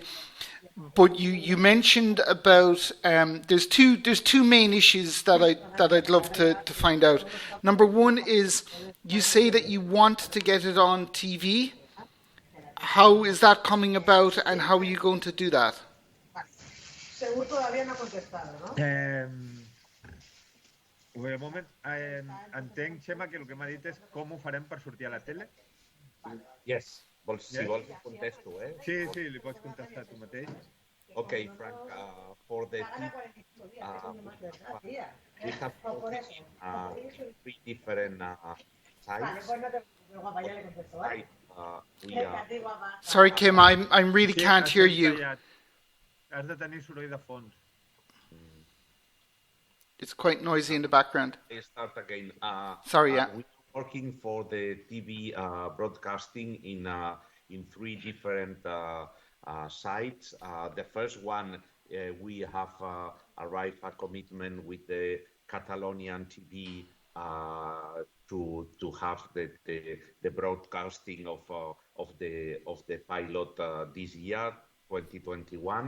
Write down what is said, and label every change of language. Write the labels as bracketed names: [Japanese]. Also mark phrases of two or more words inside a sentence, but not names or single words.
[English] But you mentioned about there's two main issues that I'd love to find out. Number one is you say that you want to get it on TV. How is that coming about, and how are you going to do that? Wait a moment. [Catalan] Entenc, Xema, que el que m'ha dit és com ho farem per sortir a la tele? Yes. Si vols, contesto, Sí, li pots contestar tu mateix. [English] Okay, Frank, for the TV, we have focused three different sites. On the site, we Sorry, Kim, I really [Catalan] Sí, [English] can't hear [Catalan] aceita [English] you. [Catalan] ja. Has de tenir soroll de fons. [English] It's quite noisy in the background. I start again. Sorry, yeah. We're working for the TV broadcasting in three different sites. The first one, we have arrived a commitment with the Catalonian TV to have the broadcasting of the pilot this year, 2021.